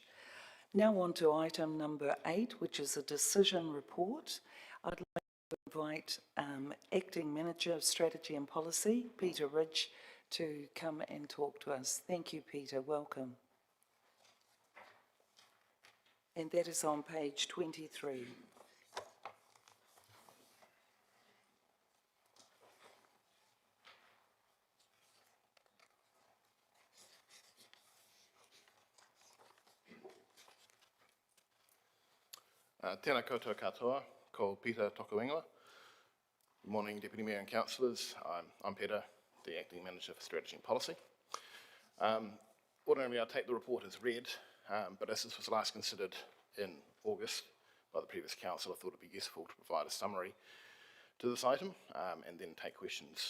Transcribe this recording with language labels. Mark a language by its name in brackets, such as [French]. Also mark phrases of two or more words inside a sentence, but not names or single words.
[English] Now on to item number 8, which is a decision report. I'd like to invite Acting Manager of Strategy and Policy, Peter Ridge, to come and talk to us. Thank you, Peter. Welcome. and that is on page 23. [Māori] Tēnā koutou katoa, ko Peter Tokuingoa. [English] Good morning, Deputy Mayor and Councillors. I'm Peter, the Acting Manager for Strategy and Policy. Ordinarily, I'll take the report as read, but as this was last considered in August by the previous Council, I thought it would be useful to provide a summary to this item and then take questions.